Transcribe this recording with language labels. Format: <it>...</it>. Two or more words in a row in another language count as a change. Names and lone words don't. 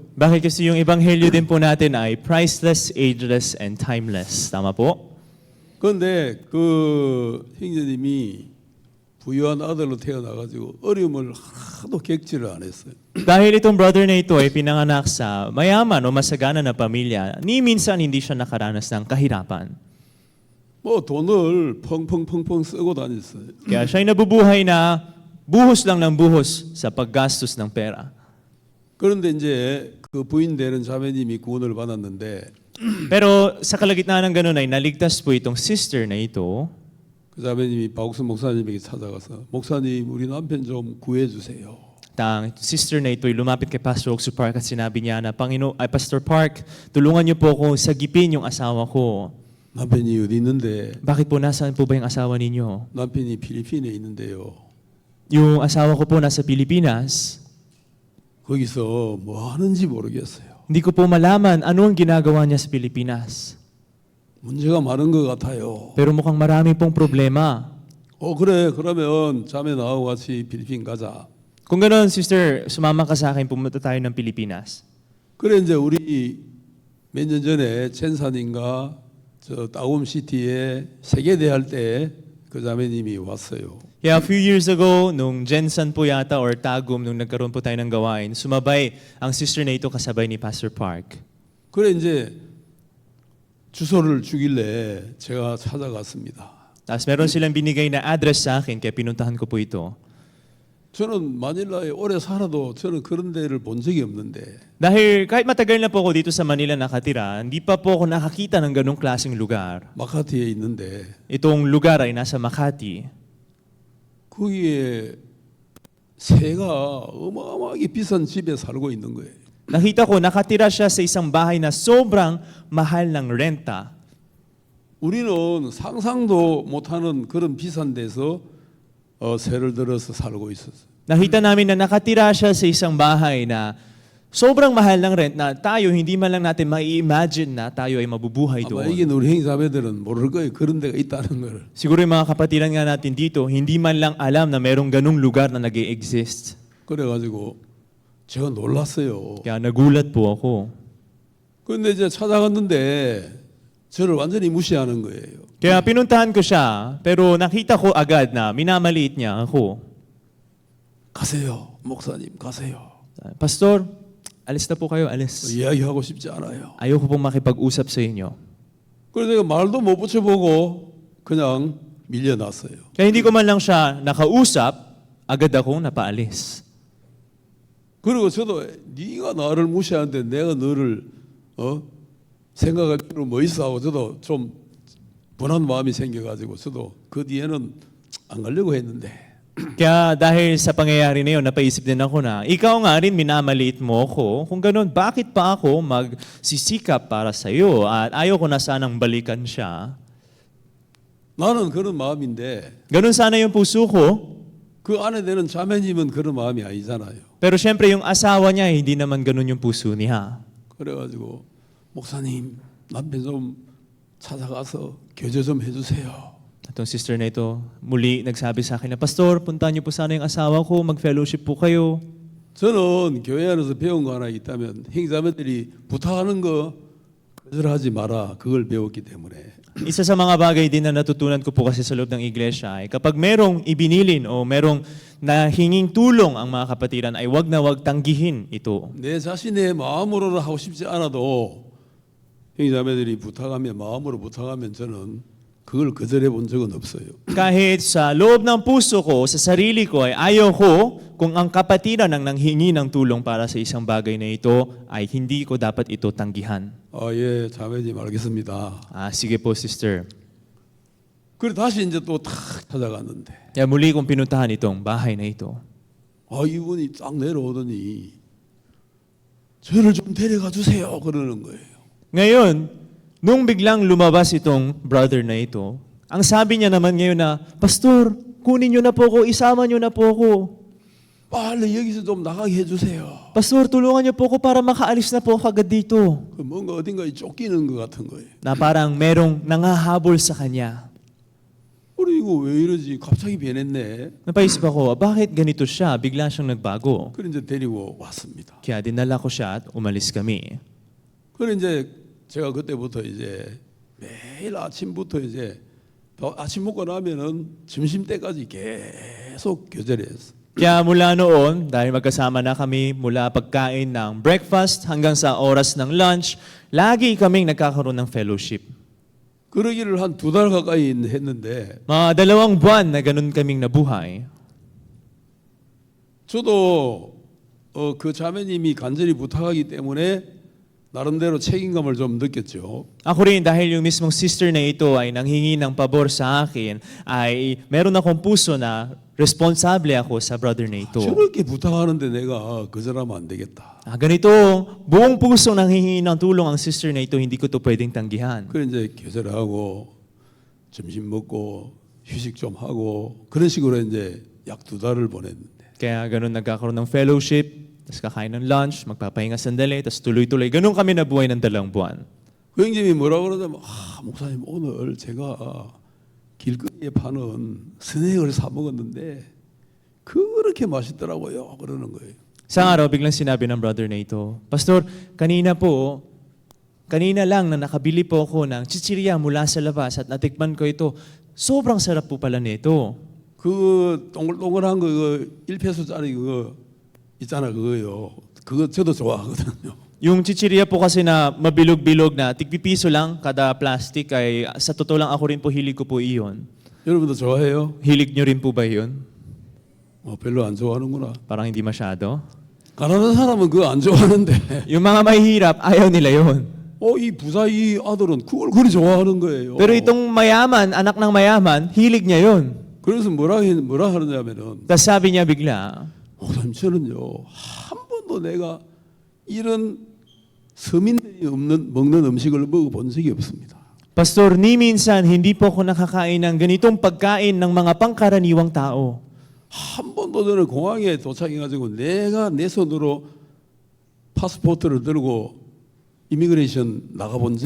<tl>Bakit kasi yung ebanghelyo din po natin ay</tl> <en>priceless, ageless, and timeless.</en> <tl>Tama po?</tl> <ko>그런데 그 형제님이 부유한 아들로 태어나가지고 어려움을 하나도 겪지를 안 했어요.</ko> <tl>Dahil itong brother na ito ay pinanganak sa mayaman o masagana na pamilya, ni minsan hindi siya nakaranas ng kahirapan.</tl> <ko>뭐 돈을 펑펑펑펑 쓰고 다녔어요.</ko> <tl>Kaya siya ay nabubuhay na buhos lang ng buhos sa paggastos ng pera.</tl> <ko>그런데 이제 그 부인 되는 자매님이 구원을 받았는데</ko> <tl>Pero sa kalagitnaan ng ganun ay naligtas po itong sister na ito.</tl> <ko>그 자매님이 박옥순 목사님에게 찾아가서 목사님 우리 남편 좀 구해주세요.</ko> <tl>Ang sister na ito ay lumapit kay Pastor Oxu Park at sinabi niya na, Pastor Park, tulungan niyo po ako sagipin yung asawa ko.</tl> <ko>남편이 어디 있는데</ko> <tl>Bakit po nasaan po ba yung asawa ninyo?</tl> <ko>남편이 필리핀에 있는데요.</ko> <tl>Yung asawa ko po nasa Pilipinas.</tl> <ko>거기서 뭐 하는지 모르겠어요.</ko> <tl>Hindi ko po malaman ano ang ginagawa niya sa Pilipinas.</tl> <ko>문제가 많은 것 같아요.</ko> <tl>Pero mukhang marami pong problema.</tl> <ko>그래 그러면 자매 나하고 같이 필리핀 가자.</ko> <tl>Kung ganoon, sister, sumama ka sa akin, pumunta tayo ng Pilipinas.</tl> <ko>그래 이제 우리 몇 년 전에 첸산인가 저 따움시티에 세계대 할 때 그 자매님이 왔어요.</ko> <en>Kaya a few years ago,</en> <tl>nung Jensen po yata or Tagum, nung nagkaroon po tayo ng gawain, sumabay ang sister na ito kasabay ni Pastor Park.</tl> <ko>그래 이제 주소를 주길래 제가 찾아갔습니다.</ko> <tl>Tapos meron silang binigay na address sa akin, kaya pinuntahan ko po ito.</tl> <ko>저는 마닐라에 오래 살아도 저는 그런 데를 본 적이 없는데</ko> <tl>Dahil kahit matagal na po ako dito sa Manila nakatira, hindi pa po ako nakakita ng ganong klaseng lugar.</tl> <ko>마카티에 있는데</ko> <tl>Itong lugar ay nasa Makati.</tl> <ko>거기에 새가 어마어마하게 비싼 집에 살고 있는 거예요.</ko> <tl>Nakita ko, nakatira siya sa isang bahay na sobrang mahal ng renta.</tl> <ko>우리는 상상도 못하는 그런 비싼 데서 새를 들어서 살고 있었어요.</ko> <tl>Nakita namin na nakatira siya sa isang bahay na sobrang mahal ng rent na tayo hindi man lang natin mai-imagine na tayo ay mabubuhay</tl> <ko>아마 이게</ko> <tl>doon.</tl> <ko>우리 형제자매들은 모를 거예요. 그런 데가 있다는 걸.</ko> <tl>Siguro yung mga kapatiran nga natin dito, hindi man lang alam na merong ganung lugar na nag-e-exist.</tl> <ko>그래가지고 제가 놀랐어요.</ko> <tl>Kaya nagulat po ako.</tl> <ko>그런데 이제 찾아갔는데 저를 완전히 무시하는 거예요.</ko> <tl>Kaya pinuntahan ko siya, pero nakita ko agad na minamaliit niya ako.</tl> <ko>가세요, 목사님 가세요.</ko> <tl>Pastor, alis na po kayo, alis.</tl> <ko>이야기하고 싶지 않아요.</ko> <tl>Ayoko pong makipag-usap sa inyo.</tl> <ko>그래서 제가 말도 못 붙여보고 그냥 밀려났어요.</ko> <tl>Kaya hindi ko man lang siya nakausap, agad akong napaalis.</tl> <ko>그리고 저도 네가 나를 무시하는데 내가 너를 생각할 필요 뭐 있어 하고 저도 좀 분한 마음이 생겨가지고 저도 그 뒤에는 안 가려고 했는데</ko> <tl>Kaya dahil sa pangyayari na yun, napaisip din ako na, ikaw nga rin minamaliit mo ako. Kung ganun, bakit pa ako magsisikap para sa iyo? At ayaw ko na sanang balikan siya.</tl> <ko>나는 그런 마음인데</ko> <tl>Ganun sana yung puso ko.</tl> <ko>그 안에 되는 자매님은 그런 마음이 아니잖아요.</ko> <tl>Pero syempre yung asawa niya, hindi naman ganun yung puso niya.</tl> <ko>그래가지고 목사님 남편 좀 찾아가서 교제 좀 해주세요.</ko> <tl>Itong sister na ito, muli nagsabi sa akin na, Pastor, puntahan niyo po sana yung asawa ko, mag-fellowship po kayo.</tl> <ko>저는 교회 안에서 배운 거 하나 있다면 형제자매들이 부탁하는 거 거절하지 마라. 그걸 배웠기 때문에.</ko> <tl>Isa sa mga bagay din na natutunan ko po kasi sa loob ng iglesia ay kapag merong ibinilin o merong nahinging tulong ang mga kapatiran ay wag na wag tanggihin ito.</tl> <ko>내 자신의 마음으로는 하고 싶지 않아도 형제자매들이 부탁하면 마음으로 부탁하면 저는 그걸 거절해 본 적은 없어요.</ko> <tl>Kahit sa loob ng puso ko, sa sarili ko ay ayaw ko kung ang kapatiran ang nanghingi ng tulong para sa isang bagay na ito ay hindi ko dapat ito tanggihan.</tl> <ko>예, 자매님 알겠습니다.</ko> <tl>Sige po, sister.</tl> <ko>그리고 다시 이제 또 탁 찾아갔는데</ko> <tl>Kaya muli kong pinuntahan itong bahay na ito.</tl> <ko>이분이 딱 내려오더니 저를 좀 데려가 주세요 그러는 거예요.</ko> <tl>Ngayon, nung biglang lumabas itong brother na ito, ang sabi niya naman ngayon na, Pastor, kunin niyo na po ako, isama niyo na po ako.</tl> <ko>빨리 여기서 좀 나가게 해주세요.</ko> <tl>Pastor, tulungan niyo po ako para makaalis na po ako agad dito.</tl> <ko>뭔가 어딘가에 쫓기는 것 같은 거예요.</ko> <tl>Na parang merong nangahabol sa kanya.</tl> <ko>이거 왜 이러지? 갑자기 변했네.</ko> <tl>Napaisip ako, bakit ganito siya? Bigla siyang nagbago.</tl> <ko>그래 이제 데리고 왔습니다.</ko> <tl>Kaya dinala ko siya at umalis kami.</tl> <ko>그래 이제 제가 그때부터 이제 매일 아침부터 이제 아침 먹고 나면은 점심 때까지 계속 교제를 했어.</ko> <tl>Kaya mula noon, dahil magkasama na kami mula pagkain ng breakfast hanggang sa oras ng lunch, lagi kaming nagkakaroon ng fellowship.</tl> <ko>그러기를 한 2달 가까이 했는데</ko> <tl>Mga 2 buwan na ganun kaming nabuhay.</tl> <ko>저도 그 자매님이 간절히 부탁하기 때문에 나름대로 책임감을 좀 느꼈죠.</ko> <tl>Ako rin, dahil yung mismong sister na ito ay nanghingi ng pabor sa akin, ay meron akong puso na responsable ako sa brother na ito.</tl> <ko>저렇게 부탁하는데 내가 거절하면 안 되겠다.</ko> <tl>Ganito, buong puso nanghingi ng tulong ang sister na ito, hindi ko ito pwedeng tanggihan.</tl> <ko>그래 이제 교제를 하고 점심 먹고 휴식 좀 하고 그런 식으로 이제 약 2달을 보냈는데</ko> <tl>Kaya ganun nagkakaroon ng fellowship, tapos kakain ng lunch, magpapahinga sandali, tapos tuloy-tuloy. Ganun kami nabuhay ng 2 buwan.</tl> <ko>그 형님이 뭐라고 그러냐면 목사님 오늘 제가 길거리에 파는 스낵을 사 먹었는데 그렇게 맛있더라고요 그러는 거예요.</ko> <tl>Sa araw, biglang sinabi ng brother na ito, Pastor, kanina lang na nakabili po ako ng chichirya mula sa labas at natikman ko ito. Sobrang sarap po pala nito.</tl> <ko>그 동글동글한 거 1페소짜리 그거 있잖아 그거요. 그거 저도 좋아하거든요.</ko> <tl>Yung chichirya po kasi na mabilog-bilog na tigpipiso lang kada plastic ay sa totoo lang ako rin po hilig ko po iyon.</tl> <ko>여러분도 좋아해요?</ko> <tl>Hilig nyo rin po ba iyon?</tl> <ko>별로 안 좋아하는구나.</ko> <tl>Parang hindi masyado.</tl> <ko>가난한 사람은 그거 안 좋아하는데</ko> <tl>Yung mga mahihirap, ayaw nila yon.</tl> <ko>이 부자 이 아들은 그걸 그리 좋아하는 거예요.</ko> <tl>Pero itong mayaman, anak ng mayaman, hilig niya yon.</tl> <ko>그래서 뭐라 하느냐면은</ko> <tl>Tapos sabi niya bigla,</tl> <ko>목사님 저는요 한 번도 내가 이런 서민들이 먹는 음식을 먹어본 적이 없습니다.</ko> <tl>Pastor, ni minsan hindi po ako nakakain ng ganitong pagkain ng mga pangkaraniwang tao.</tl> <ko>한 번도 저는 공항에 도착해가지고 내가 내 손으로 파스포트를 들고 이미그레이션 나가본 적</ko>